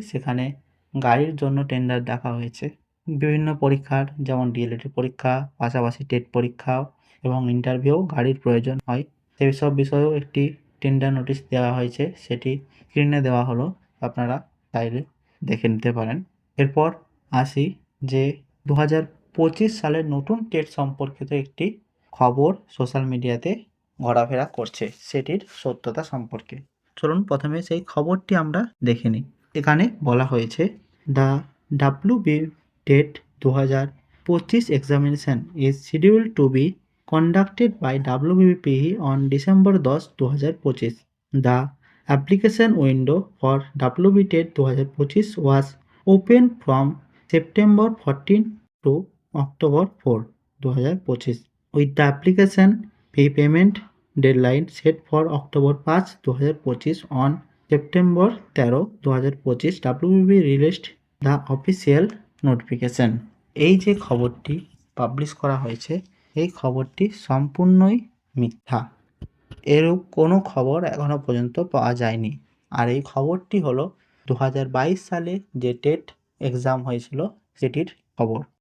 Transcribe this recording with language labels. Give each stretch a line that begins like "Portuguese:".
Bangla: সেখানে গাড়ির জন্য টেন্ডার দেখা হয়েছে। বিভিন্ন পরীক্ষার যেমন ডিএলএড পরীক্ষা, পাশাপাশি টেট পরীক্ষাও এবং ইন্টারভিউ গাড়ির প্রয়োজন হয়, সেই সব বিষয়েও একটি টেন্ডার নোটিশ দেওয়া হয়েছে, সেটি স্ক্রিনে দেওয়া হলো, আপনারা চাইলে দেখে নিতে পারেন। এরপর আসি যে 2025 সালের নতুন টেট সম্পর্কিত একটি খবর সোশ্যাল মিডিয়াতে ঘোরাফেরা করছে, সেটির সত্যতা সম্পর্কে। চলুন প্রথমে সেই খবরটি আমরা দেখে নিই। এখানে বলা হয়েছে
English: The WB TET 2025 examination is scheduled to be conducted by WBPE on December 10, 2025. The application window for WBI TET 2025 was open from September 14 to October 4, 2025, with the application fee payment deadline set for October 5, 2025. On September 13, 2025, WBB released the official notification.
Bangla: এই যে খবরটি publish করা হয়েছে এই খবরটি সম্পূর্ণই মিথ্যা। এরূপ কোনো খবর এখনও পর্যন্ত পাওয়া যায়নি। আর এই খবরটি হলো 2022 সালে যে টেট এক্সাম হয়েছিল সেটির খবর।